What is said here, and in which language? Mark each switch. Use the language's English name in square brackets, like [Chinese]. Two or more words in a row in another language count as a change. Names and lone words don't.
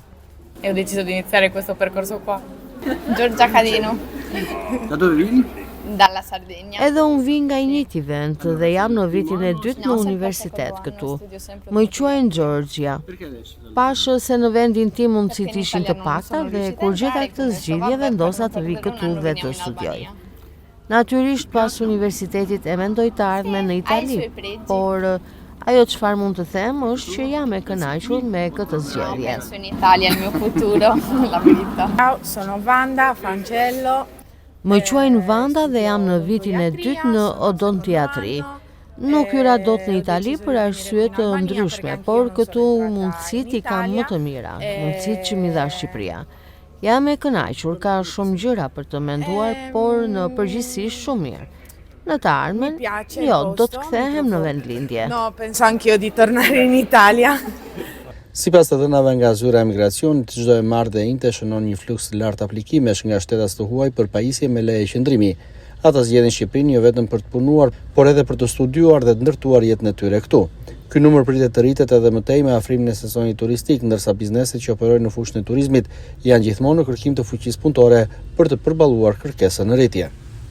[Italian] E ho deciso di iniziare questo percorso qua. Giorgia Cadino, Da dove vieni? dalla Sardegna. [Albanian] Edhe unë vi nga i njëjti vend dhe jam në vitin e dytë në universitet këtu. Më quajnë Georgia. Pash se në vendin tim mundësit ishin të pakta dhe kur gjeta këtë zgjidhje vendosa të vi këtu dhe të studioj. Natyrisht pas universitetit e mendoj të ardhme në Itali, por ajo çfarë mund të them është që jam e kënaqur me këtë zgjedhje. [Italian] Penso in Italia il mio futuro, la verità. Ciao, sono Wanda Francello. [Albanian] Më quajnë Vanda dhe jam në vitin e dytë në odontiatri. Nuk hyra dot në Itali për arsye të ndryshme, por këtu mundësitë i kam më të mira, mundësitë që mi dha Shqipëria. Jam e kënaqur, ka shumë gjëra për të menduar, por në përgjithësi shumë mirë. Në të ardhmen, jo, do të kthehem në vendlindje. [Italian] No, penso anch'io di tornare in Italia. [Albanian] Sipas të dhënave nga zyra e emigracionit, çdo e marrë dhe njëjtë shënon një fluks të lartë aplikimesh nga shtetas të huaj për pajisje me leje qëndrimi. Ata zgjedhin Shqipërinë jo vetëm për të punuar, por edhe për të studiuar dhe të ndërtuar jetën e tyre këtu. Ky numër pritet të rritet edhe më tej me afrimin e sezonit turistik, ndërsa bizneset që operojnë në fushën e turizmit janë gjithmonë në kërkim të fuqisë punëtore për të përballuar kërkesën në rritje.